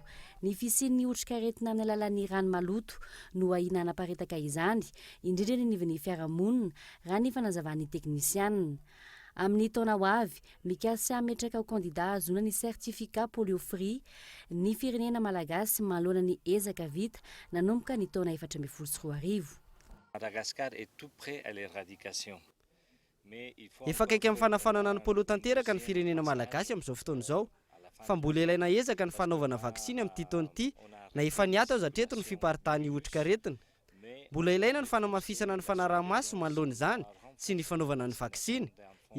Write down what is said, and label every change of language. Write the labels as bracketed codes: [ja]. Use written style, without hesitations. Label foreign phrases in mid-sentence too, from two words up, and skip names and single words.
[mg] Ny fisian'ny otrikaretina amin'ny alalan'ny rano maloto no ahina hanaparitaka izany, indrindra ny anivon'ny fiarahamonina raha ny fanazavan'ny teknisianina. Amin'ny taona ho avy, mikasy hametraka ho kandida azona ny sertifika [en] polio free [mg] ny firenena malagasy manoloana ny ezaka vita nanomboka ny taona 2014. [fr] Madagascar est tout prêt à l'éradication. [mg] Efa akaiky amin'ny fanafanana ny polio tanteraka ny firenena malagasy amin'izao fotoana izao, fa mbola ilaina ezaka ny fanaovana vaksiny amin'ity taona ity na efa niata aza hatreto ny fiparitany otrikaretina. Mbola ilaina ny fanamafisana ny fanaraha-maso manoloana izany sy ny fanaovana ny vaksiny.